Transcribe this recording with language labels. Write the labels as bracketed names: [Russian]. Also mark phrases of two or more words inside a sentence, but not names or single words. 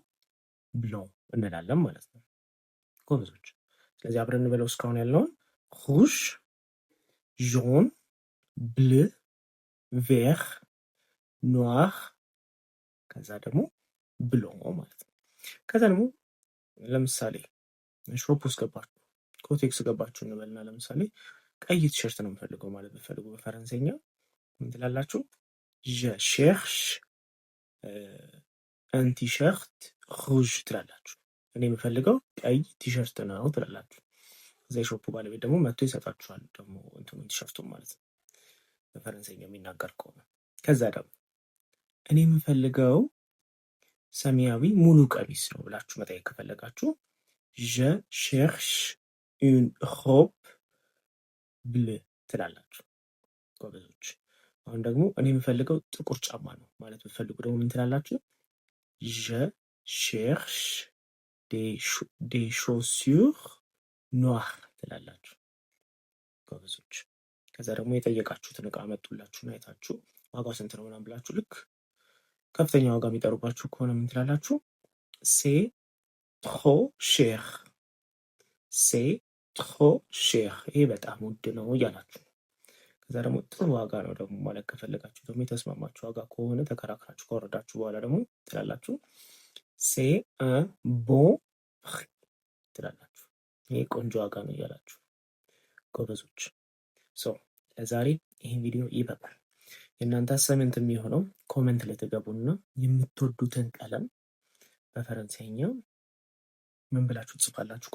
[Amharic] ብሎን እንላለን ማለት ነው ጎበዞች። ስለዚህ አብረን እንበለው እስካሁን ያለውን [French] rouge, jaune, bleu, vert, noir [Amharic] ከዛ ደግሞ ብሎን ማለት ነው። ከዛ ደግሞ ለምሳሌ ሾፕ ውስጥ ገባችሁ፣ ኮቴክስ ገባችሁ እንበልና ለምሳሌ ቀይ ቲሸርት ነው የምፈልገው ማለት ብትፈልጉ በፈረንሳይኛ ምን ትላላችሁ? [French] je cherche un t-shirt rouge [Amharic] ትላላችሁ። እኔ የምፈልገው ቀይ ቲሸርት ነው ትላላችሁ። እዛ የሾፑ ባለቤት ደግሞ መጥቶ ይሰጣችኋል ደግሞ እንትኑ ቲሸርቱን ማለት ነው በፈረንሳይኛ የሚናገር ከሆነ። ከዛ ደግሞ እኔ የምፈልገው ሰማያዊ ሙሉ ቀሚስ ነው ብላችሁ መጠየቅ ከፈለጋችሁ [French] je cherche une robe bleue [Amharic] ትላላችሁ ጎበዞች። አሁን ደግሞ እኔ የምፈልገው ጥቁር ጫማ ነው ማለት ብትፈልጉ ደግሞ ምን ትላላችሁ? [French] je cherche des chaussures noires [Amharic] ትላላችሁ ጎበዞች። ከዛ ደግሞ የጠየቃችሁትን እቃ መጡላችሁን አይታችሁ ዋጋው ስንት ነው ምናምን ብላችሁ ልክ ከፍተኛ ዋጋ የሚጠሩባችሁ ከሆነ ምን ትላላችሁ? [French] c'est trop cher፣ c'est trop cher፣ [Amharic] ይሄ በጣም ውድ ነው እያላችሁ። ከዛ ደግሞ ጥሩ ዋጋ ነው ደግሞ ማለት ከፈለጋችሁ ደግሞ የተስማማችሁ ዋጋ ከሆነ ተከራክራችሁ ከወረዳችሁ በኋላ ደግሞ ትላላችሁ [French] c'est un bon prix [Amharic] ትላላችሁ። ይሄ ቆንጆ ዋጋ ነው እያላችሁ ጎበዞች። ለዛሬ ይህን ቪዲዮ ይበቃል። የእናንተ አሳይመንት የሚሆነው ኮመንት ላይ ተገቡና የምትወዱትን ቀለም በፈረንሳይኛ ምን ብላችሁ ትጽፋላችሁ?